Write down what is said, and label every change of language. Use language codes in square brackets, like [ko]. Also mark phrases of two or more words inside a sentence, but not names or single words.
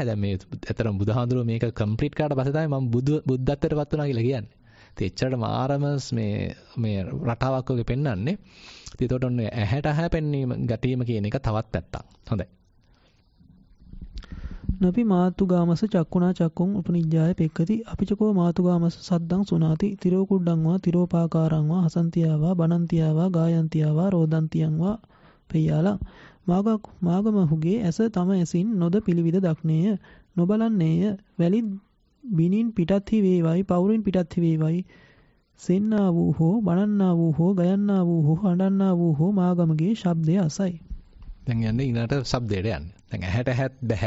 [si] දැන් මේ ඇත්තටම බුදුහාඳුරුව මේක කම්ප්ලීට් කරාට පස්සේ තමයි මම බුද්ධත්වයටපත් වුණා කියලා කියන්නේ. ඉතින් එච්චරට මාරම මේ රටාවක් වගේ පෙන්වන්නේ. ඉතින් ඒකට ඔන්න ඇහැට ඇහැ පෙන්වීම ගැටීම කියන එක තවත් පැත්තක්. හොඳයි. [pi] නපි මාතුගාමස චක්කුණා චක්කුං උපනිජ්ජාය පෙක්කති අපිචකෝ මාතුගාමස සද්දං සුනාති තිරෝ කුඩ්ඩං වා තිරෝපාකාරං වා හසන්තියාවා බනන්තියාවා ගායන්තියාවා රෝදන්තියං වා පෙය්‍යාලං [si] මාගමහුගේ ඇස තම ඇසින් නොද පිළිවිද දක්නේය නොබලන්නේය වැලි බිනින් පිටත් හි වේවයි පවුරින් පිටත් හි වේවයි සෙන්නා වූ හෝ බනන්නා වූ හෝ ගයන්නා වූ හෝ හඬන්නා වූ හෝ මාගමගේ ශබ්දය අසයි. දැන් යන්නේ ඊළඟට ශබ්දයට යන්නේ. දැන් ඇහැට ඇහත් බෑ.